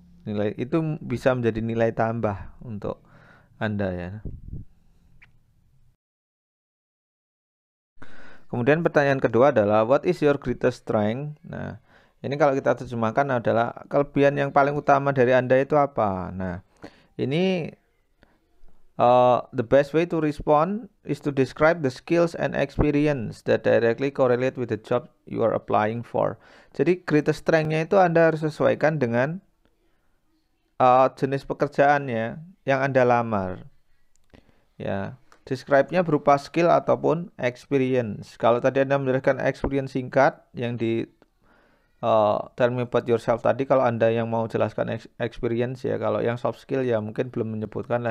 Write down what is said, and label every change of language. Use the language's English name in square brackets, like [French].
[Indonesian] Nilai itu bisa menjadi nilai tambah untuk Anda ya. Kemudian pertanyaan kedua adalah [English] what is your greatest strength? [Indonesian] Nah, ini kalau kita terjemahkan adalah kelebihan yang paling utama dari Anda itu apa? Nah, ini [English] the best way to respond is to describe the skills and experience that directly correlate with the job you are applying for. [Indonesian] Jadi greatest strength-nya itu Anda harus sesuaikan dengan jenis pekerjaannya yang Anda lamar. Ya, describe-nya berupa skill ataupun experience. Kalau tadi Anda menjelaskan experience singkat yang di [English] tell me about yourself [Indonesian] tadi, kalau Anda yang mau jelaskan experience ya, kalau yang soft skill ya mungkin belum menyebutkan.